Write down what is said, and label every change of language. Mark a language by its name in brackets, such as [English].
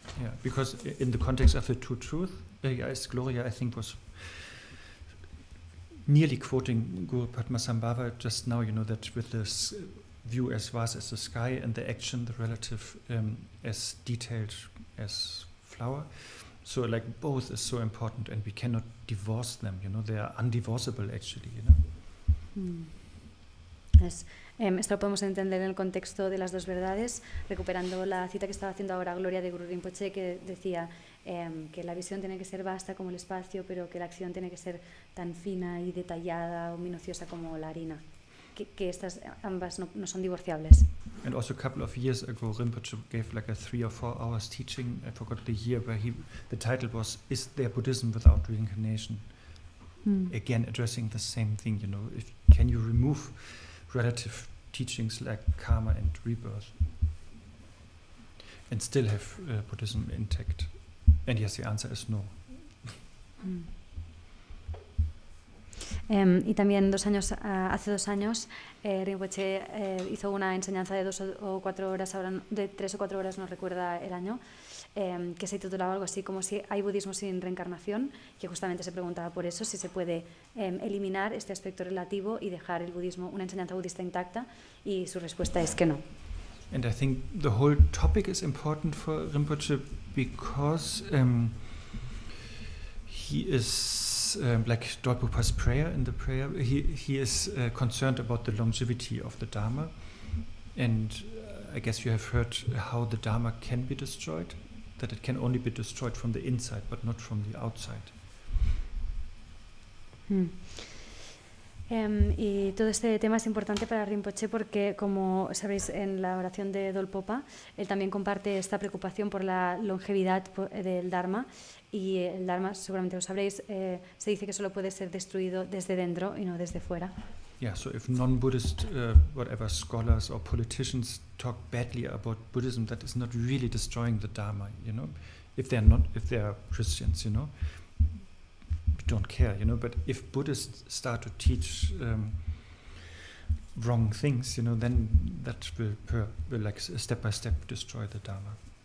[English] Yeah, because in the context of the two truth, as Gloria, I think, was nearly quoting Guru Padmasambhava just now, that with this view as vast as the sky and the action, the relative, as detailed as flower. So like both is so important, and we cannot divorce them, they are undivorceable actually, [Spanish] Esto lo podemos entender en el contexto de las dos verdades, recuperando la cita que estaba haciendo ahora Gloria de Guru Rinpoche, que decía que la visión tiene que ser vasta como el espacio, pero que la acción tiene que ser tan fina y detallada o minuciosa como la harina, que estas ambas no son divorciables. [English] And also a couple of years ago, Rinpoche gave like a 3 or 4 hours teaching, I forgot the year, where the title was, "Is there Buddhism without reincarnation?" Again, addressing the same thing, can you remove relative teachings like karma and rebirth and still have Buddhism intact? And yes, the answer is no. [Spanish] Y también hace 2 años, Rinpoche hizo una enseñanza de 2 o 4 horas, ahora de 3 o 4 horas, no recuerda el año, que se titulaba algo así como si hay budismo sin reencarnación, que justamente se preguntaba por eso, si se puede eliminar este aspecto relativo y dejar el budismo, una enseñanza budista intacta, y su respuesta es que no. [English] And I think the whole topic is important for Rinpoche because he is like Dolpopa's prayer. In the prayer, he is concerned about the longevity of the Dharma, and I guess you have heard how the Dharma can be destroyed, that it can only be destroyed from the inside, but not from the outside. [Spanish] Y todo este tema es importante para Rinpoche porque, como sabréis, en la oración de Dolpopa, él también comparte esta preocupación por la longevidad del Dharma, y el Dharma, seguramente lo sabréis, se dice que solo puede ser destruido desde dentro y no desde fuera. [English] Yeah, so if non-Buddhist, whatever scholars or politicians talk badly about Buddhism, that is not really destroying the Dharma, if they are Christians, we don't care, but if Buddhists start to teach wrong things, then that will like step by step destroy the Dharma.